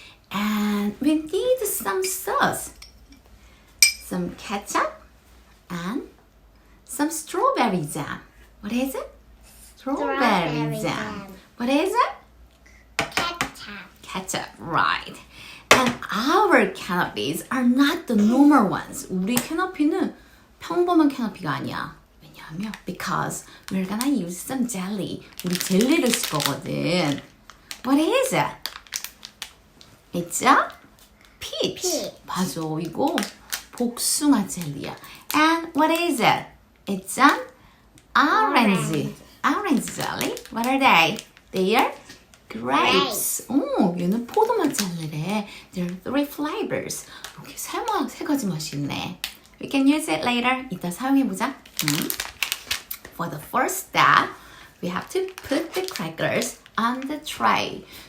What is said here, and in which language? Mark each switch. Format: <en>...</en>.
<en>And we need some sauce. Some ketchup and some strawberry jam. What is it? Strawberry jam. What is it? Ketchup, right. And our canapes are not the normal ones.</en> <ko>우리 캐너피는 평범한 캐너피가 아니야.</ko> <en>왜냐하면 because we're gonna use some jelly.</en> <ko>우리 젤리를 쓸 거거든. What is it?</ko> <en>It's a peach.</en> <ko>맞아, 이거 복숭아 젤리야.</ko> <en>And what is it? It's an orange jelly. What are they?</en> <ko>They are grapes. 오, 얘는 포도맛 젤리래.</ko> <en>There are 3 flavors.</en> <ko>이렇게 세 가지 맛이 있네.</ko> <en>We can use it later. 이따 사용해보자. For the first step, we have to put the crackers on the tray.</en>